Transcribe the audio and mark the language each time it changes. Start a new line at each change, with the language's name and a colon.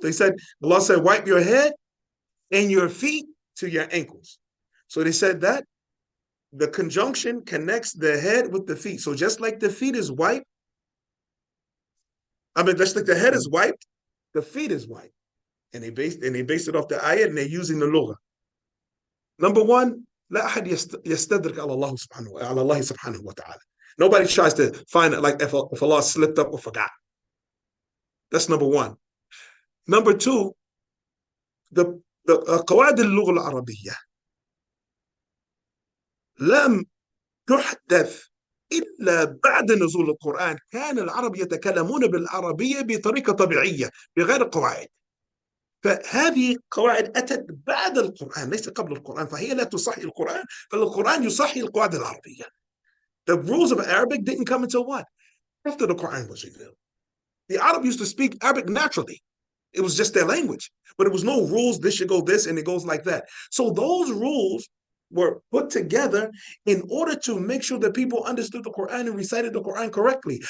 English: They said, Allah said, wipe your head and your feet to your ankles. So they said that the conjunction connects the head with the feet. So just like the feet is wiped, just like the head is wiped, the feet is wiped. And they based it off the ayat, and they're using the lugha. Number one,
Arabic: لا أحد يستدرك على الله سبحانه وتعالى.
English: Nobody tries to find it like if Allah slipped up or forgot. That's number one. Number two, the
Arabic: قواعد اللغة العربية لم تحدث إلا بعد نزول القرآن. كان العرب يتكلمون بالعربية بطريقة طبيعية بغير قواعد. فهذه قواعد أتت بعد القرآن ليس قبل القرآن، فهي لا تصحي القرآن، فالقرآن يصحي القواعد العربية.
English: The rules of Arabic didn't come until what? After the Quran was revealed. The Arab used to speak Arabic naturally. It was just their language. But it was no rules, this should go this, and it goes like that. So those rules were put together in order to make sure that people understood the Quran and recited the Quran correctly.